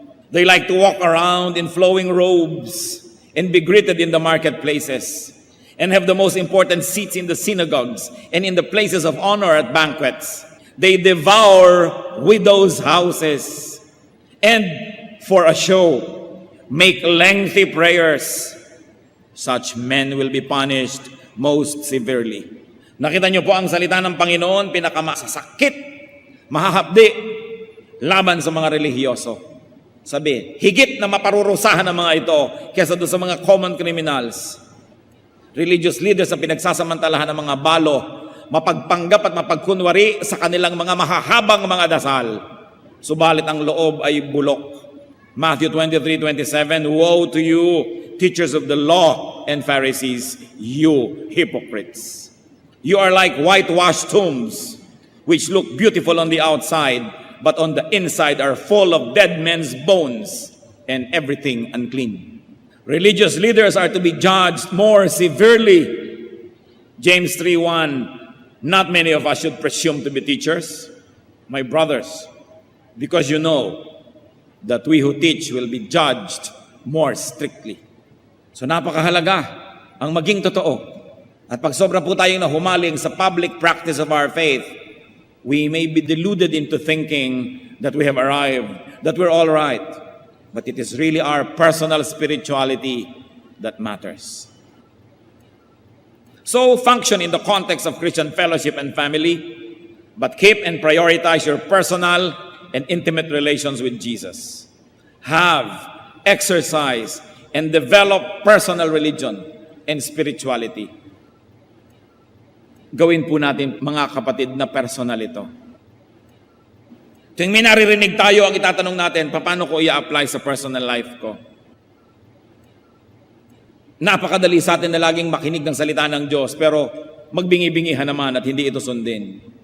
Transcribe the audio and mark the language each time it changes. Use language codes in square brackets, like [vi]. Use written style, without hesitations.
[en] They like to walk around in flowing robes and be greeted in the marketplaces and have the most important seats in the synagogues and in the places of honor at banquets. They devour widows' houses and for a show make lengthy prayers. Such men will be punished most severely." [tl] Nakita niyo po ang salita ng Panginoon, pinakamasasakit, mahahapdi, laban sa mga relihiyoso. Sabi, higit na maparurusahan ng mga ito kaysa doon sa mga common criminals. [en] Religious leaders [tl] na pinagsasamantalahan ng mga balo, mapagpanggap at mapagkunwari sa kanilang mga mahahabang mga dasal. Subalit ang loob ay bulok. [en] Matthew 23:27, "Woe to you, teachers of the law and Pharisees, you hypocrites! You are like whitewashed tombs, which look beautiful on the outside, but on the inside are full of dead men's bones and everything unclean." Religious leaders are to be judged more severely. James 3:1, "Not many of us should presume to be teachers, my brothers, because you know that we who teach will be judged more strictly." [tl] So napakahalaga ang maging totoo. At pag sobra po tayong nahumaling sa [en] public practice of our faith, we may be deluded into thinking that we have arrived, that we're all right. But it is really our personal spirituality that matters. So function in the context of Christian fellowship and family, but keep and prioritize your personal and intimate relations with Jesus. Have, exercise, and develop personal religion and spirituality. [tl] Gawin po natin, mga kapatid, na personal ito. Tuwing may naririnig tayo, ang itatanong natin, paano ko i-apply sa personal life ko? Napakadali sa atin na laging makinig ng salita ng Diyos, pero magbingi-bingihan naman at hindi ito sundin.